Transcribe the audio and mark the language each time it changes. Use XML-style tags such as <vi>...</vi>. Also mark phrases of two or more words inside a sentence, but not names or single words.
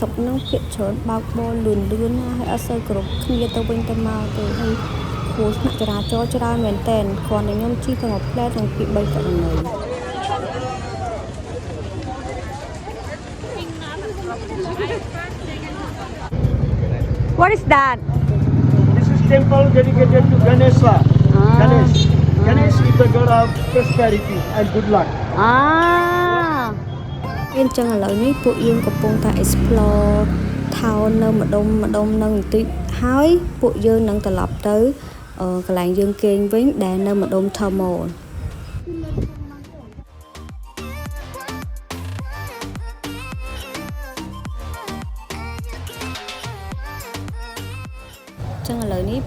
<km>កហ្នឹងភាគច្រើនបើកបរលឿនណាហើយអត់សូវគ្រប់គ្នាទៅវិញទៅមកទេហើយព្រោះចរាចរណ៍ច្រើនមែនតើគ្រាន់តែខ្ញុំជិះទៅមួយផ្លែទាំងពី3ករណី</km> <en>What is that? This is temple dedicated to Ganesha. Ganesh is the god of prosperity and good luck.</en> <km>អញ្ចឹងឥឡូវនេះពួកយើងកំពុងតែ</km> <en>explore town</en> <km>នៅម្ដុំនឹងបន្តិចហើយពួកយើងនឹងត្រឡប់ទៅកន្លែងយើងគេងវិញដែលនៅម្ដុំ Thermal ចឹងឥឡូវនេះ</km>